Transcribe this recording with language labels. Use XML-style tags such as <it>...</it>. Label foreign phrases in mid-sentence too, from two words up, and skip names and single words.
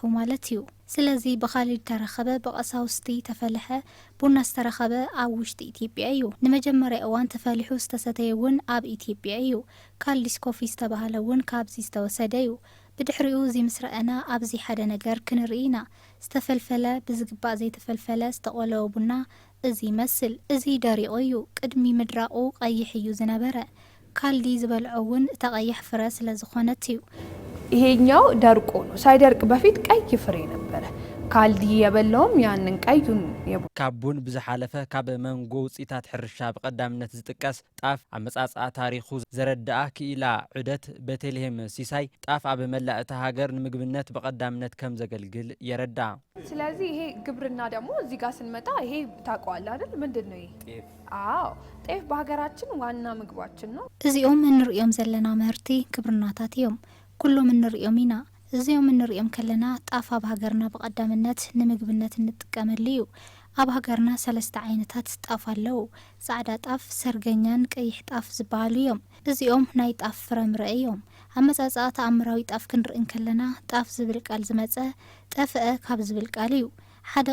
<ti>ማለት እዩ። ስለዚ ብኻሊድ ተረኸበ ብቀሳውስቲ ተፈልሐ ቡና ዝተረኸበ ኣብ ውሽጢ ኢትዮጵያ እዩ። ንመጀመርያ እዋን ተፈሊሑ ዝተሰተየ እውን ኣብ ኢትዮጵያ እዩ። ካልዲስ ኮፊ ዝተባሃለ እውን ካብዚ ዝተወሰደ እዩ። ብድሕሪኡ እዚ ምስ ረአና ኣብዚ ሓደ ነገር ክንርኢ ኢና። ዝተፈልፈለ ብዝግባእ ዘይተፈልፈለ ዝተቆለወ ቡና እዚ ይመስል። እዚ ደሪቑ እዩ። ቅድሚ ምድራቑ ቀይሕ እዩ ዝነበረ። ካልዲ ዝበልዖ እውን እታ ቀይሕ ፍረ ስለ ዝኾነት እዩ።</ti> <am>ይሄኛው ደርቆ ነው። ሳይደርቅ በፊት ቀይ ፍሬ ነበረ። ካልዲ የበላውም ያንን ቀዩን</am> <ti>ካብ ቡን ብዝሓለፈ ካብ መንጎ ውፅኢታት ሕርሻ ብቀዳምነት ዝጥቀስ ጣፍ ኣመጻጽኣ ታሪኹ ዘረድኣ ክኢላ ዑደት ቤተልሔም ሲሳይ ጣፍ ኣብ መላእ እታ ሃገር ንምግብነት በቀዳምነት ከም ዘገልግል የረዳ።</ti> <am>ስለዚህ ይሄ ግብርና ደግሞ እዚህ ጋር ስንመጣ ይሄ ታውቀዋለህ አይደል? ምንድነው ይሄ? ጤፍ። አዎ ጤፍ በሀገራችን ዋና ምግባችን ነው።</am> <ti>እዚኦም እንሪኦም ዘለና ምህርቲ ግብርናታት እዮም። ኩሎም እንሪኦም ኢና። እዚኦም እንሪኦም ከለና ጣፍ ኣብ ሃገርና በቀዳምነት ንምግብነት እንጥቀመሉ እዩ። ኣብ ሃገርና 3 ዓይነታት ጣፍ ኣለው። ጻዕዳ ጣፍ፣ ሰርገኛን ቀይሕ ጣፍ ዝበሃሉ እዮም። እዚኦም ናይ ጣፍ ፍረምረ እዮም። ኣመጻጽኣ ተኣምራዊ ጣፍ ክንርኢ ከለና ጣፍ ዝብል ቃል ዝመፀ ጠፍአ ካብ ዝብል ቃል እዩ። ሓደ</ti>